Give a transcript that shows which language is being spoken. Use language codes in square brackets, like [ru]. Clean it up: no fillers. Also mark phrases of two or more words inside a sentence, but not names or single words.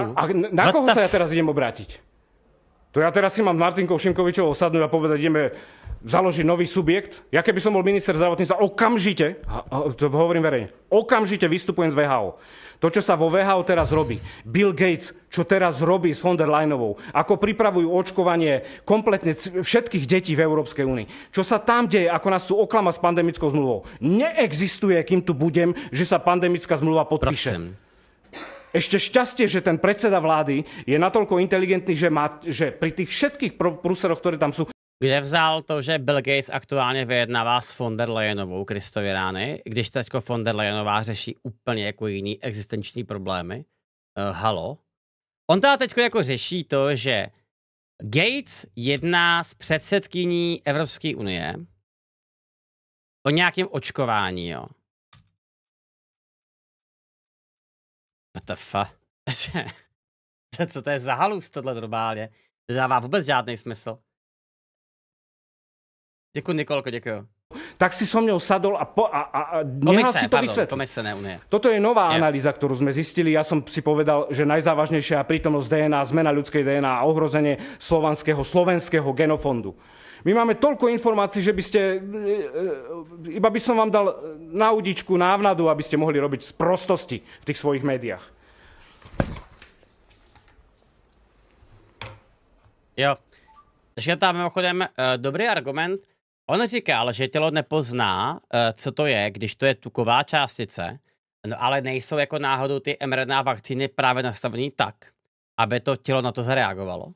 [sk] A na koho sa ja teraz idem obrátiť? To ja teraz si mám Martinkou Šimkovičovou sadnúť a povedať, ideme založiť nový subjekt. Ja keby som bol minister zdravotníctva, okamžite, to hovorím verejne, okamžite vystupujem z VHO. To, čo sa vo VHO teraz robí, Bill Gates, čo teraz robí s von der Leyenovou, ako pripravujú očkovanie kompletne všetkých detí v Európskej únii. Čo sa tam deje, ako nás sú oklama s pandemickou zmluvou. Neexistuje, kým tu budem, že sa pandemická zmluva podpíše. Prosím. Ešte šťastie, že ten predseda vlády je natoľko inteligentný, že pri tých všetkých prúseroch, ktoré tam sú... [cs] Kde vzal to, že Bill Gates aktuálně vyjednává s von der Leyenovou Kristovy rány, když teďko von der Leyenová řeší úplně jako jiný existenční problémy? Halo? On teda teďko jako řeší to, že Gates jedná s předsedkyní Evropské unie o nějakém očkování, jo. [en] What the fuck? [cs] Co to je za halus tohle normálně? To dává vůbec žádný smysl. Děkuji, Nikolko, děkuji. [sk] Tak si so mňou sadol a nehal si to vysvetliť. [cs] Komise, ne Unie. [sk] Toto je nová analýza, ktorú sme zistili. Ja som si povedal, že najzávažnejšia je prítomnosť DNA, zmena ľudskej DNA a ohrozenie slovenského genofondu. My máme toľko informácií, že by ste... Iba by som vám dal na udičku návnadu, aby ste mohli robiť sprostosti v tých svojich médiách. [cs] Jo. Takže tam mimochodem dobrý argument. On říkal, že tělo nepozná, co to je, když to je tuková částice, no ale nejsou jako náhodou ty mRNA vakcíny právě nastavený tak, aby to tělo na to zareagovalo.